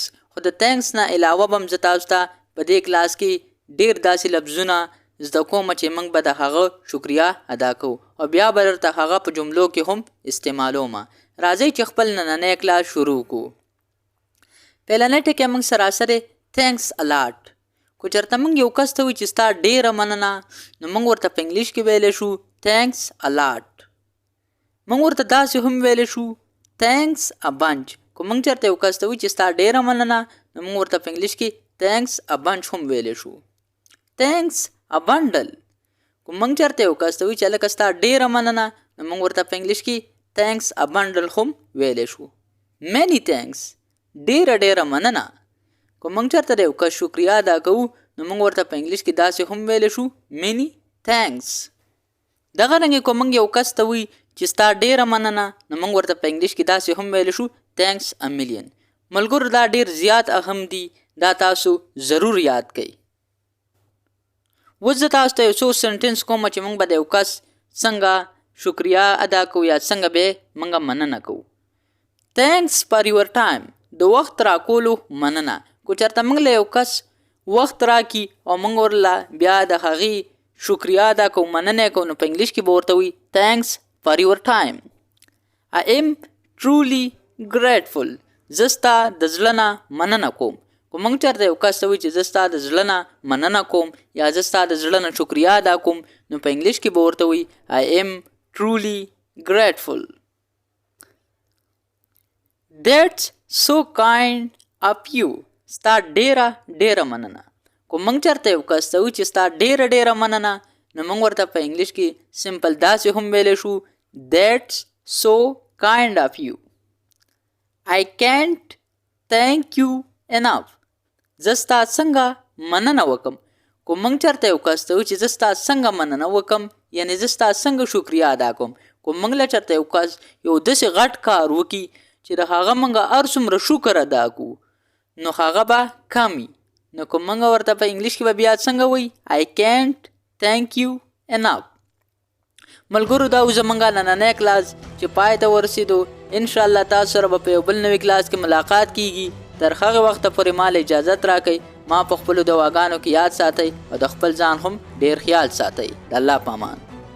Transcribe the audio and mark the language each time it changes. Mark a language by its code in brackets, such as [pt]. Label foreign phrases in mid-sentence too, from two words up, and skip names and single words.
[ps] خو د تhanks نه علاوه به هم زه تاسو ته په دې کلاس کې ډېر داسې لفظونه زده کوم چې موږ به د هغه شکریا ادا کوو او بیا به درته هغه په جملو کې هم استعمالوم. راځئ چې خپل نننی کلاس شروع کړو. پهلنی ټکی موږ سراسر [en] thanks a lot. [ps] کو چېرته موږ یو کس ته وایو چې ستا ډېره مننه، نو موږ ورته په انګلیش کې ویلی شو [en] thanks a lot. [ps] موږ ورته داسې هم ویلی شو [en] thanks a bunch. [ps] کو موږ چېرته یو کس ته وایو چې ستا ډېره مننه، نو موږ ورته په انګلیش کې [en] thanks a bunch [ps] هم ویلی شو. [en] thanks a bundle. [ps] کو موږ چېرته یو کس ته وایو چې هلکه ستا ډېره مننه، نو موږ ورته په انګلیش کې [en] thanks a bundle [ps] هم ویلی شو. [en] many thanks. [ps] ډېره مننه. کو موږ چېرته د یو کس شکریا ادا کوو، نو موږ ورته په انګلیش کې داسې هم ویلی شو [en] many thanks. [ps] دغه رنګې کو موږ یو کس ته وایو چې ستا ډېره مننه، نو موږ ورته په انګلیش کې داسې هم ویلی شو [en] thanks a million. [ps] ملګرو، دا ډېر زیات اهم دي، دا تاسو ضرور یاد کړئ. اوس زه تاسو ته یو څو سنټنس کوم چې موږ به د یو کس څنګه شکریا ادا کوو یا څنګه به موږ مننه کوو. [en] thanks for your time. [ps] د وخت راکولو مننه. کو چېرته موږ له یو کس وخت راکړي او موږ ورله بیا د هغې شکریا ادا کوو، مننه کوو، نو په انګلیش کې به ورته وایي [en] thanks for your time. I am truly grateful. [ps] زه ستا د زړه نه مننه کوم. کو موږ چېرته یو کس ته وایي چې زه ستا د زړه نه مننه کوم یا زه ستا د زړه نه شکریا ادا کوم، نو په انګلیش کې به ورته وایي [en] I am truly grateful. That's so kind of you. [ps] ستا ډېره مننه. کو موږ چېرته یو کس ته وایي چې ستا ډېره مننه، نو موږ ورته په انګلیش کې سمپل داسې هم ویلی شو [en] That's so kind of you. I can't thank you enough. [ps] زه ستا څنګه مننه وکم. کو موږ چېرته یو کس ته وایو چې زه ستا څنګه مننه وکم، یعنې زه ستا څنګه شکریا ادا کوم. کو موږ له چېرته یو کس یو داسې غټ کار وکړي چې د هغه موږ هر څومره شکر ادا کړو، نو هغه به کم وي. نو که موږ ورته په انګلیش کې به بیا څنګه وایي [en] I can't thank you enough. [ps] ملګرو، دا زموږ نننی کلاس چې پای ته ورسېدو. انشاءالله تاسو سره به په یو بل نوي کلاس کې ملاقات کیږي. تر هغه وخته پورې مال اجازت راکئ. ما په خپلو دواګانو کې یاد ساتئ او د خپل ځان هم ډېر خیال ساتئ. د الله په امان.